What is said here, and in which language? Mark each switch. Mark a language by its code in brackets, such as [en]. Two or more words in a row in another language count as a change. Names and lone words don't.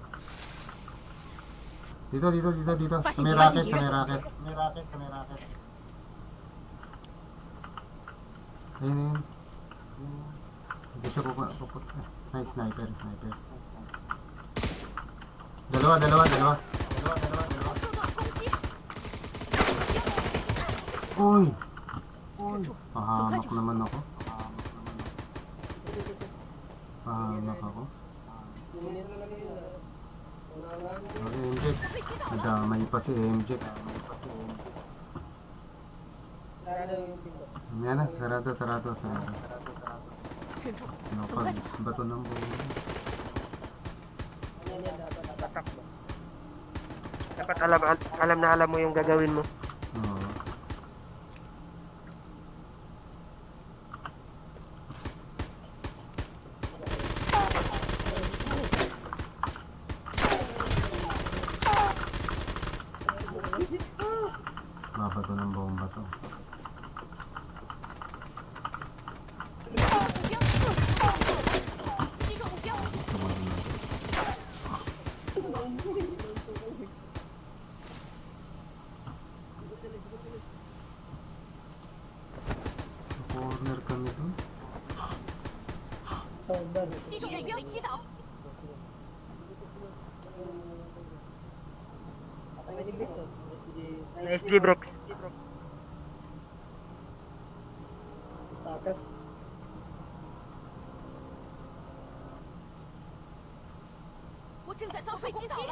[tl] Dito. Sa may racket. Ayun. Hindi siya puput. Ay, sniper. Dalawa. [zh] 受到攻击， [tl] Uy! [zh] 忍住，很快 [tl] Pahamak [zh] 就好。 [tl] naman ako. Pahamak ako. Okay, MJX. Nadamay pa si MJX. Yan na, sarado. [zh] 忍住， [tl] Ano [zh] 很 [tl] pa, [zh] 快就好。 [tl] bato ng buo. Dapat alam mo yung gagawin mo. Oo. Mabato ng buong bato. [zh] 击中目标， [tl] Tumalon na. Corner kami dun. [zh] 击中目标，被击倒。 [tl] SG Breaks. [zh] 我正在遭受攻击。